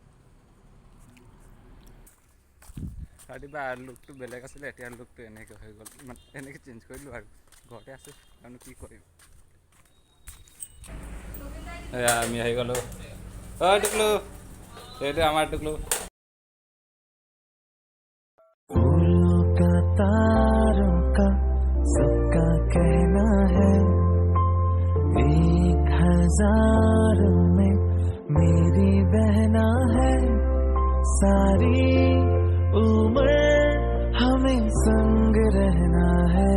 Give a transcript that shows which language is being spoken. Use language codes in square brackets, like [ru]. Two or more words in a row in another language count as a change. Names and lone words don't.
[as] ৰাতিপুৱা লুকটো বেলেগ আছিলে, এতিয়া লুকটো এনেকৈ হৈ গ'ল, এনেকৈ চেঞ্জ কৰিলোঁ আৰু ঘৰতে আছোঁ আৰু কি কৰিম। এয়া আমি আহি গ'লোঁ। অ' টুকলু, এইটো আমাৰ টুকলু। [hi] तारों का सबका कहना है, 1000 में मेरी बहना है, सारी उम्र हमें संग रहना है।